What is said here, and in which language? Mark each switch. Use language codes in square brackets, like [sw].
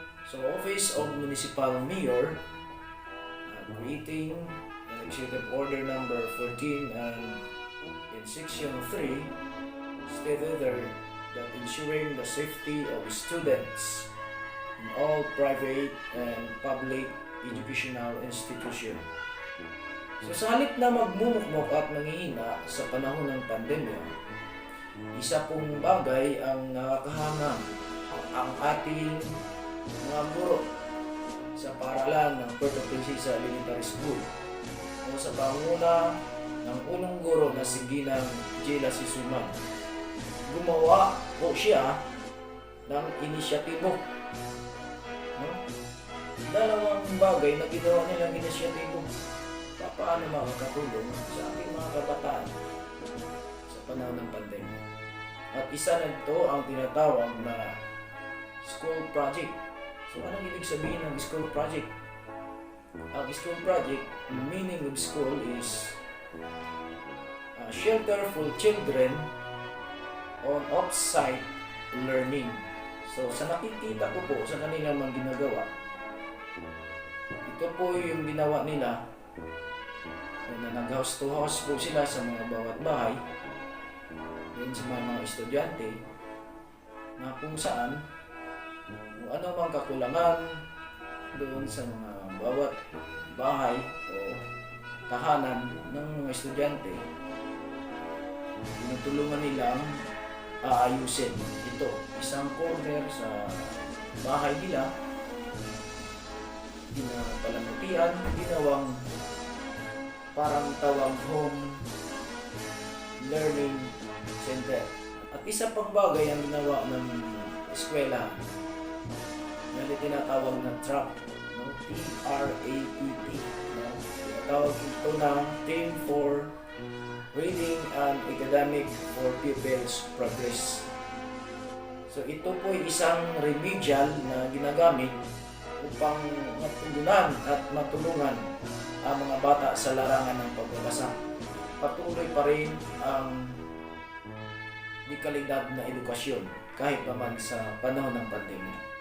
[en] So Office of Municipal Mayor creating an Executive Order number 14 and in Section 3 stated there that ensuring the safety of students in all private and public educational institution. [tl] So sa halip na magmumukmok at manghihina sa panahon ng pandemya, isa pong bagay ang nakakahangang ang ating mga guro sa paaralan ng Puerto Princesa Elementary School o sa panguna ng unang guro na si Ginang Jela Sisuman. Gumawa po siya ng inisyatibo. Dalawang bagay na ginawa nilang inisyatibo. Paano makakatulong sa ating mga kabataan sa panahon ng pandemya. At isa na ito ang tinatawag na school project. So anong ibig sabihin ng school project? [en] Ang school project, meaning of school is shelter for children on off-site learning. [tl] So sa nakikita ko po sa kanilang mga ginagawa, ito po yung ginawa nila na nag-house to house po sila sa mga bawat bahay doon sa mga estudyante na kung saan kung ano mang kakulangan doon sa mga bawat bahay o tahanan ng mga estudyante, tinutulungan nilang aayusin ito. Isang corner sa bahay nila, pinapalamutian, ginawang parang tawag home learning center. At isa pang bagay ang ginawa ng eskwela na tinatawag na TRAP, T-R-A-P-P. Tinatawag ito ng Team for Reading and Academic for Pupils Progress. So ito po ay isang remedial na ginagamit upang matugunan at matulungan ang mga bata sa larangan ng pagbabasa. Patuloy pa rin ang dekalidad na edukasyon kahit naman sa panahon ng pandemya.